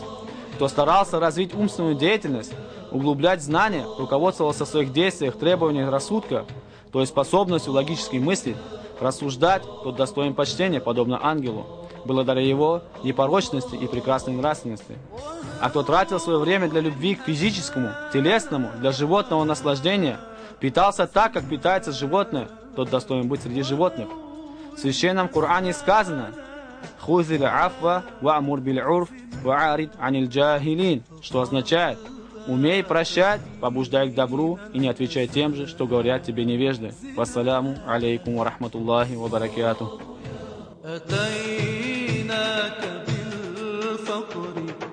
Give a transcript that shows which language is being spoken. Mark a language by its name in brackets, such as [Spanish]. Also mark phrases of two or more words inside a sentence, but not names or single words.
[Russian] Кто старался развить умственную деятельность, углублять знания, руководствовался в своих действиях требованием рассудка, то есть способностью логически мыслить, рассуждать, тот достоин почтения, подобно ангелу, благодаря его непорочности и прекрасной нравственности. А кто тратил свое время для любви к физическому, телесному, для животного наслаждения, питался так, как питается животное, тот достоин быть среди животных. В Священном Коране сказано [Arabic] «خذ العفو وأمر بالعرف وأعرض عن الجاهلين», [Russian] что означает «Умей прощать, побуждай к добру и не отвечай тем же, что говорят тебе невежды». [Arabic] السلام عليكم ورحمة الله وبركاته.